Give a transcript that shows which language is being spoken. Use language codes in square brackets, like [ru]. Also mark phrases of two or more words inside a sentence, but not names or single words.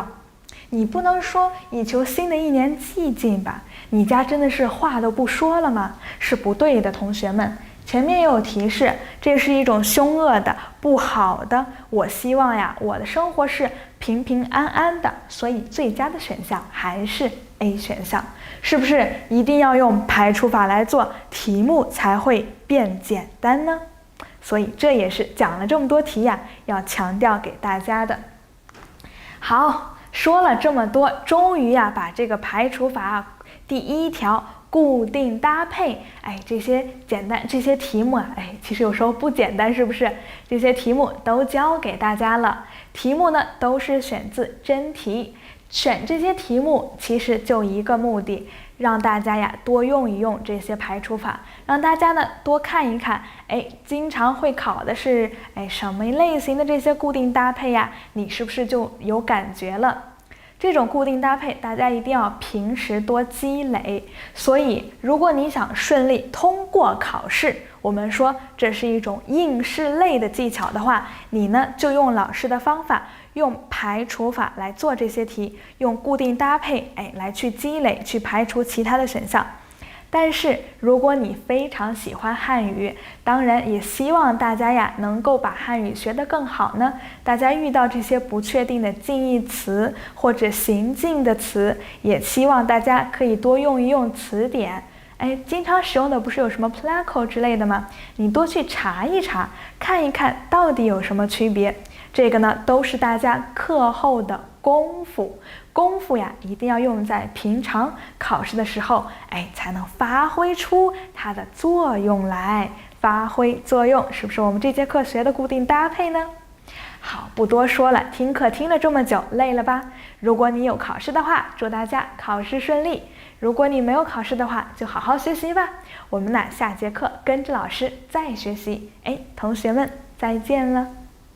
[zh] 你不能說以求新的一年寂靜吧？你家真的是話都不說了嗎？是不对的，同學們。前面也有提示，這是一種兇惡的、不好的。我希望呀，我的生活是平平安安的，所以最佳的選項還是 A 選項。是不是一定要用排除法來做，題目才會變簡單呢？所以這也是講了這麼多題呀，要強調給大家的。好，說了這麼多，終於呀，把這個排除法第一條。固定搭配，這些簡單，這些題目其實有時候不簡單，是不是？這些題目都教給大家了，題目呢都是選自真題，選這些題目其實就一個目的，讓大家呀多用一用這些排除法，讓大家呢多看一看，經常會考的是什麼類型的這些固定搭配呀？你是不是就有感覺了？這種固定搭配，大家一定要平時多積累。所以，如果你想順利通過考試，我們說這是一種應試類的技巧的話，你呢就用老師的方法，用排除法來做這些題，用固定搭配，來去積累，去排除其他的選項。但是如果你非常喜歡漢語，當然也希望大家呀能夠把漢語學得更好呢。大家遇到這些不確定的近義詞或者行進的詞，也希望大家可以多用一用詞典。經常使用的不是有什麼 Placo 之類的嗎？你多去查一查，看一看到底有什麼區別。這個呢都是大家課後的功夫。功夫呀，一定要用在平常考試的時候，才能發揮出它的作用來。发挥作用，是不是我們這節課學的固定搭配呢？好，不多說了，聽課聽了這麼久，累了吧？如果你有考試的話，祝大家考試順利；如果你沒有考試的話，就好好學習吧。我們呢，下節課跟着老師再學習。同學們，再見了。